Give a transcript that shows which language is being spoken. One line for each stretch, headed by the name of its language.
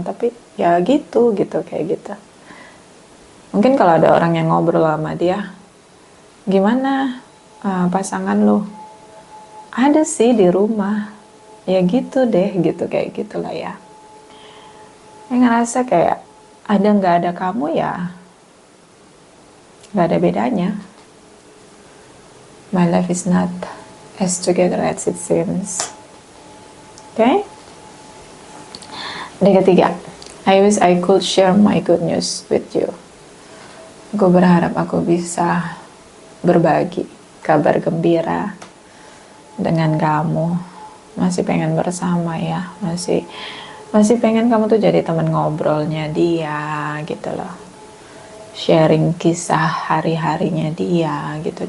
Indonesian: Tapi ya gitu kayak gitu. Mungkin kalau ada orang yang ngobrol sama dia, gimana pasangan lo? Ada sih di rumah. Ya gitu deh, gitu kayak gitulah ya. Yang ngerasa kayak ada nggak ada kamu ya, nggak ada bedanya.
English: My life is not as together as it seems. Okay?
Indonesian: Yang ketiga,
English: I wish I could share my good news with you.
Indonesian: Aku berharap aku bisa berbagi kabar gembira dengan kamu. Masih pengen bersama ya, masih pengen kamu tuh jadi teman ngobrolnya dia gitu loh. Sharing kisah hari-harinya dia gitu.